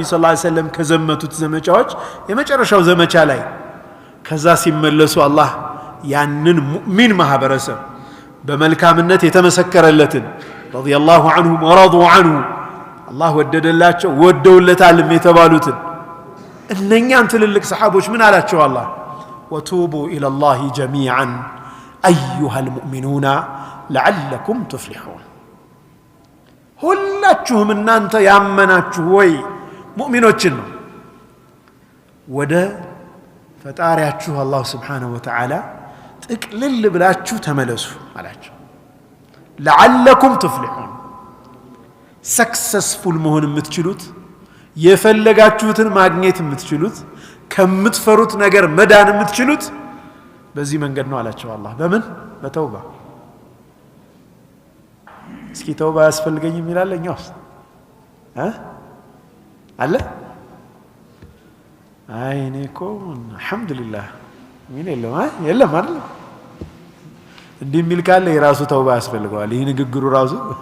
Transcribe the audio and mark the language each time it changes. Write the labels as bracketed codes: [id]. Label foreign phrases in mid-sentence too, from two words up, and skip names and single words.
[ar] صلى الله عليه وسلم [am] ከዘመቱት ዘመቻዎች የመጨረሻው ዘመቻ ላይ ከዛ ሲመለሱ አላህ ያንን ሙእሚን ማህበረሰብ በመልካምነት የተመሰከረለትን [ar] رضي الله عنهم ورضوا عنه [am] አላህ ወደደላቸው ወደውለታልም የተባሉትን እነኛን ትልልቅ ሰሃቦች ምን አላቸው አላህ [ar] وتوبوا إلى الله جميعا أيها المؤمنون لعلكم تفلحون [am] ሁላችሁም እናንተ ያመናችሁ ወይ ሙእሚኖችን ነው ወደ ፈጣሪያችሁ አላህ [ar] سبحانه وتعالى [am] ጥቅልል ብላችሁ ተመለሱ አላችሁ [ar] لعلكم تفلحون [am] ሰክሰስፉል መሆን የምትችሉት የፈለጋችሁትን ማግኘት የምትችሉት ከምትፈሩት ነገር መዳን የምትችሉት በዚህ መንገድ ነው አላችሁ አላህ በምን በተውባ እስኪ ተውባ ያስፈልገኝም ይላል እኛውስ አለ አይ እኔ እኮ አልহামዱሊላህ ምን የለም አይደል እንዲህ የሚል ካለ የራሱ ተውባ ያስፈልገዋል ይሄ ንግግሩ ራሱ